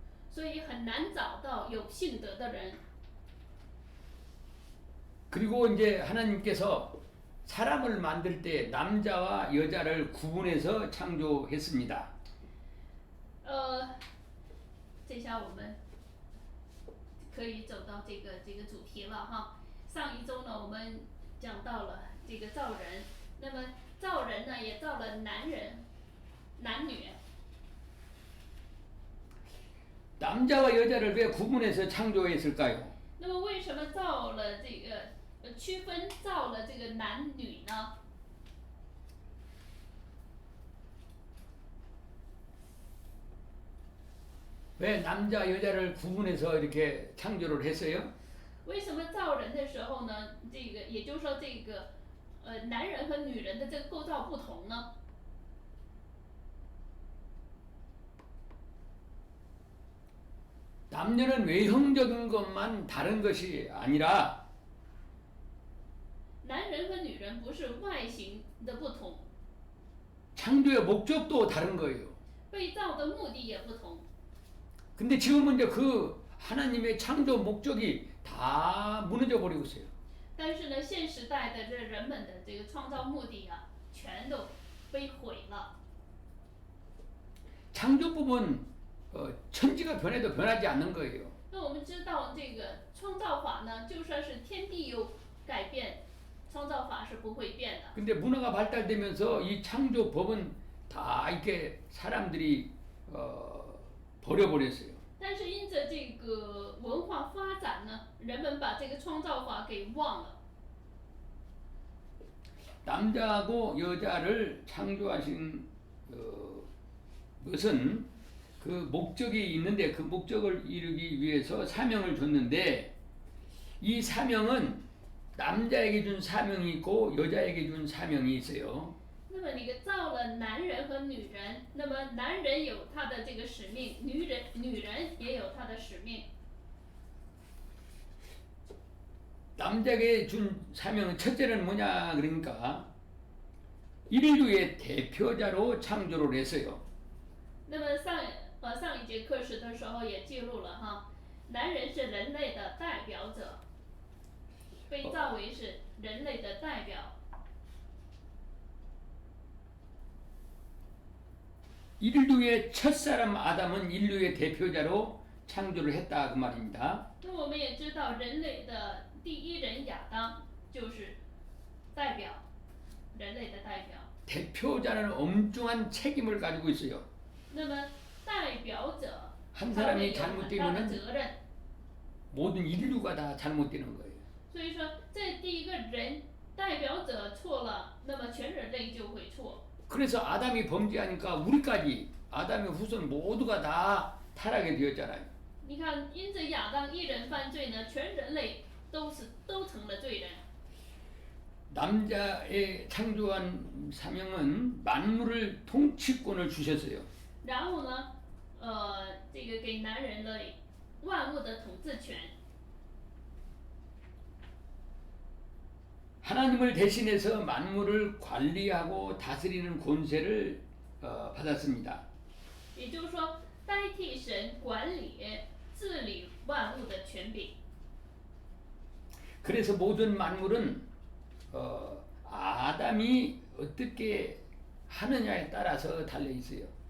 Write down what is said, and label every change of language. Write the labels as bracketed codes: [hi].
[zh] 所以很难找到有信德的人。 [ko] 그리고 이제 하나님께서 사람을 만들 때 남자와 여자를 구분해서 창조했습니다. [zh] 这下我们可以走到这个主题了哈。上一周呢，我们讲到了这个造人，那么造人呢也造了男人、男女。 [ko] 남자와 여자를 왜 구분해서 창조했을까요? [zh] 那么为什么造了这个区分造了这个男女呢？ [ko] 왜 남자 여자를 구분해서 이렇게 창조를 했어요? [zh] 为什么造人的时候呢，这个也就是说这个男人和女人的这个构造不同呢？ [ko] 남녀는 외형적인 것만 다른 것이 아니라 [zh] 男人和女人不是外形的不同， [ko] 창조의 목적도 다른 거예요. [zh] 被造的目的也不同。 [ko] 근데 지금은 이제 그 하나님의 창조 목적이 다 무너져 버리고 있어요. [zh] 但是呢，现时代的这人们的这个创造目的啊，全都被毁了。 [ko] 창조법은 천지가 변해도 변하지 않는 거예요. [zh] 那我们知道这个创造法呢，就算是天地有改变，创造法是不会变的。 [ko] 근데 문화가 발달되면서 이 창조법은 다 이렇게 사람들이 버려버렸어요. [zh] 但是因着这个文化发展呢，人们把这个创造法给忘了。 [ko] 남자하고 여자를 창조하신 것은 그 목적이 있는데 그 목적을 이루기 위해서 사명을 줬는데 이 사명은 남자에게 준 사명이 있고 여자에게 준 사명이 있어요. [zh] 那么你造了男人和女人，那么男人有他的这个使命，女人也有她的使命。 [ko] 남자에게 준 사명은 첫째는 뭐냐 그러니까 인류의 대표자로 창조를 했어요. [zh] 那么上一节课时的时候也记录了哈，男人是人类的代表者，被造为是人类的代表。 [ko] 인류의 첫사람 아담은 인류의 대표자로 창조를 했다 그 말입니다. [zh] 那我们也知道，人类的第一人亚当就是代表，人类的代表。 [ko] 대표자는 엄중한 책임을 가지고 있어요. [zh] 那么代表者， [ko] 한 [zh] 他 [ko] 사람이 [zh] 有很大的责任。 [ko] 모든 인류가 다 잘못되는 거예요. [zh] 所以说，这第一个人代表者错了，那么全人类就会错。 [ko] 그래서 아담이 범죄하니까 우리까지 아담의 후손 모두가 다 타락이 되었잖아요. [zh] 你看，因着亚当一人犯罪呢，全人类都成了罪人。 [ko] 남자의 창조한 사명은 만물을 통치권을 주셨어요. [zh] 然后呢，这个给男人了万物的统治权。 [ko] 하나님을 대신해서 만물을 관리하고 다스리는 권세를 받았습니다. [zh] 也就是说，代替神管理、治理万物的权柄。 [ko] 그래서 모든 만물은 아담이 어떻게 하느냐에 따라서 달려 있어요.